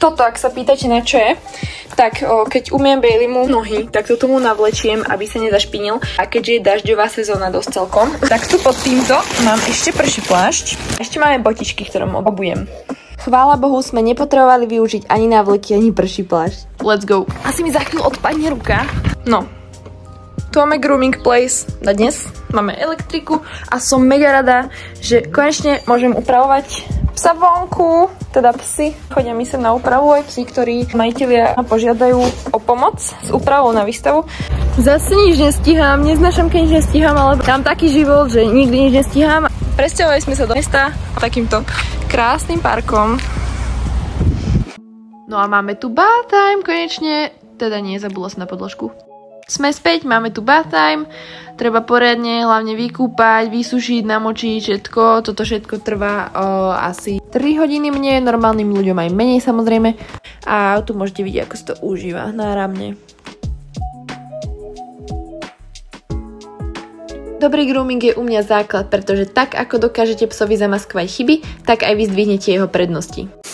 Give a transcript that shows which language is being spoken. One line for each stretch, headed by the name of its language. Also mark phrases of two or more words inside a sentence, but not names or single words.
Slovak: Toto, ak sa pýtate na čo je, tak keď umiem Baileymu nohy, tak to tomu navlečiem, aby sa nezašpinil. A keďže je dažďová sezóna dosť celkom, tak tu pod týmto mám ešte prší plášť. Ešte máme botičky, ktorom obujem. Chvála Bohu, sme nepotrebovali využiť ani návleky, ani prší plášť.
English: Let's go.
Slovak: Asi mi za chvíľu odpadne ruka. No. Tu máme
English: grooming place
Slovak: na dnes, máme elektriku a som mega rada, že konečne môžem upravovať psa vonku, teda psy. Chodia mi sem na úpravu aj psi, ktorí majitelia požiadajú o pomoc s úpravou na výstavu. Zase nič nestíham, neznášam, keď nič nestíham, ale mám taký život, že nikdy nič nestíham. Presťahovali sme sa do mesta takýmto krásnym parkom. No a máme tu
English: bath time
Slovak: konečne, teda nie, zabudla som na podložku. Sme späť, máme tu
English: bath time,
Slovak: treba poriadne hlavne vykúpať, vysušiť, namočiť všetko. Toto všetko trvá asi 3 hodiny mne, normálnym ľuďom aj menej samozrejme. A tu môžete vidieť, ako sa to užíva náramne. Dobrý grooming je u mňa základ, pretože tak ako dokážete psovi zamaskovať chyby, tak aj vy zdvihnete jeho prednosti.